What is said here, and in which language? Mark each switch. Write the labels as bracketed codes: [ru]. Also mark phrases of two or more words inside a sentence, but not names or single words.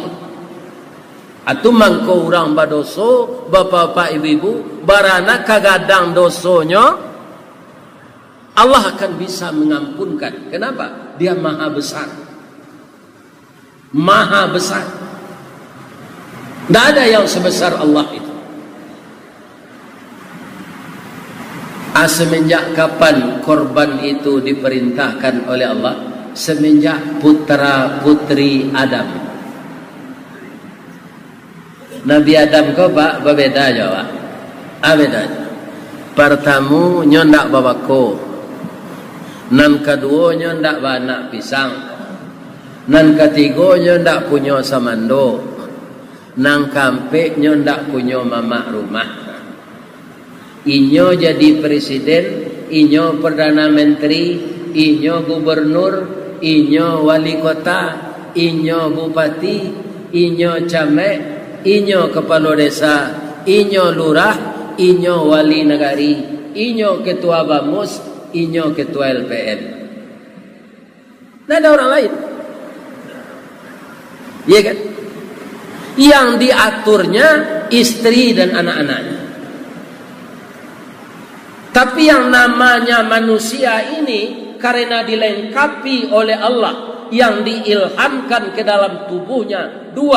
[min] Atu mangko orang badoso, bapak-bapak, ibu-ibu, barana kagadang dosonya, [id] Allah akan bisa mengampunkan. Kenapa? Dia maha besar. Maha besar. Tidak ada yang sebesar Allah itu. Semenjak kapan korban itu diperintahkan oleh Allah? Semenjak putra putri Adam. [min] Nabi Adam ko Pak berbeda jawab. Beda. Pertama ndak babako. Nan kedua ndak banak pisang. Nan ketiga ndak punya samando. Nan kampe ndak punya mamak rumah. Inyo jadi presiden, inyo perdana menteri, inyo gubernur, inyo wali kota, inyo bupati, inyo camek, inyo kepala desa, inyo lurah, inyo wali negari, inyo ketua bamus, inyo ketua LPM. [id] Tidak ada orang lain. Iya kan? Yang diaturnya istri dan anak-anaknya. Tapi yang namanya manusia ini karena dilengkapi oleh Allah yang diilhamkan ke dalam tubuhnya dua.